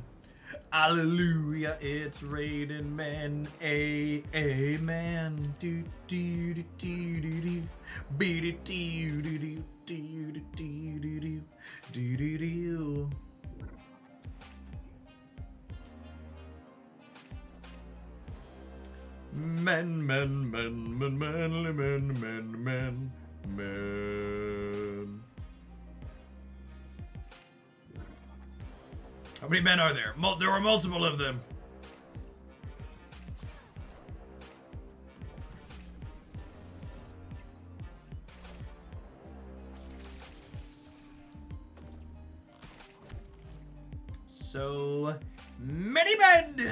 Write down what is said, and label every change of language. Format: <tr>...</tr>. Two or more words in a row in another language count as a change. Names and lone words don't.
<en>Hallelujah, it's raining men. Amen. Do do do do do do. Be do do do do do do do do do do do. Men, men, men, men, manly men, men, men, men. How many men are there? There were multiple of them. So many men.</en>